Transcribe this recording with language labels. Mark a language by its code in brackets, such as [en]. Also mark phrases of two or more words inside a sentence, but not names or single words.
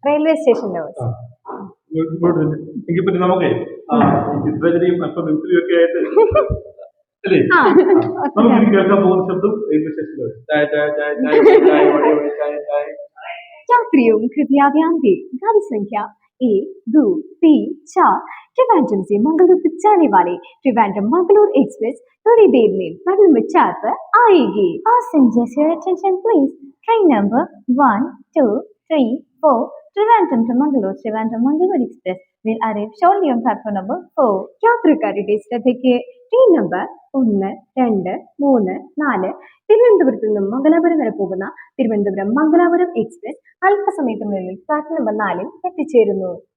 [ml] റെയിൽവേ സ്റ്റേഷന്റെ എങ്കിൽ പിന്നെ നമുക്കേ ചിത്രചരിയും അല്പം മിമിക്രിയും ഒക്കെ ആയിട്ട് അല്ലേ നമുക്ക് കേൾക്കാൻ പോകുന്ന ശബ്ദം റെയിൽവേ സ്റ്റേഷനിൽ ചായ ചായ ചായ ചായ ചായ ചായ ചായ ചായ. [hi] यात्रियों कृपया ध्यान दें, गाड़ी संख्या 1, 2, 3, 4 त्रिवेंद्रम से मंगलूर तक जाने वाले त्रिवेंद्रम मंगलूर एक्सप्रेस थोड़ी देर में प्लेटफॉर्म नंबर 4 पर आएगी. [en] Passengers, your attention please. Train number 1, 2, 3, 4 Trivandrum to Mangalore Express will arrive shortly on platform number 4. [ml] യാത്രക്കാരുടെ ശ്രദ്ധയ്ക്ക് ട്രെയിൻ നമ്പർ 1, 2, 3, 4 തിരുവനന്തപുരത്ത് നിന്നും മംഗലാപുരം വരെ പോകുന്ന തിരുവനന്തപുരം മംഗലാപുരം എക്സ്പ്രസ് അല്പസമയത്തിനുള്ളിൽ പ്ലാറ്റ്ഫോം നമ്പർ 4 എത്തിച്ചേരുന്നു.